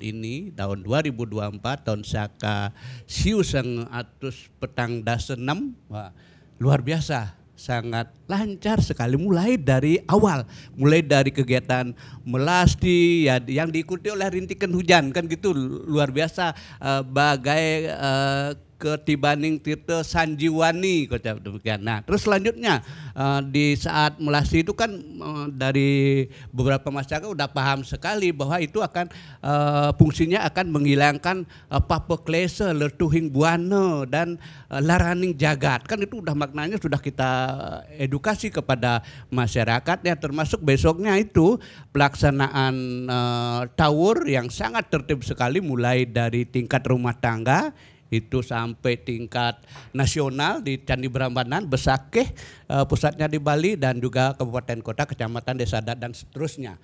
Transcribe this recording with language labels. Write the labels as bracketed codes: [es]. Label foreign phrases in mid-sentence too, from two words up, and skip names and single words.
[id] ini, tahun 2024, tahun Saka [ban] Siu Sang Atus Petang Dasenem, [id] luar biasa, sangat lancar sekali mulai dari awal, mulai dari kegiatan melasti ya, yang diikuti oleh rintikan hujan kan gitu, luar biasa, bagai [ban] ketibaning tirta sanjiwani kocap [id] demikian. Nah, terus selanjutnya di saat melasti itu kan dari beberapa masyarakat udah paham sekali bahwa itu akan fungsinya akan menghilangkan papa klese, [ban] letuhing buana [id] dan [ban] laraning jagat. [id] Kan itu udah maknanya sudah kita edukasi kepada masyarakat ya, termasuk besoknya itu pelaksanaan tawur yang sangat tertib sekali mulai dari tingkat rumah tangga itu sampai tingkat nasional di Candi Prambanan, Besakeh pusatnya di Bali, dan juga kabupaten kota, kecamatan, desa adat dan seterusnya.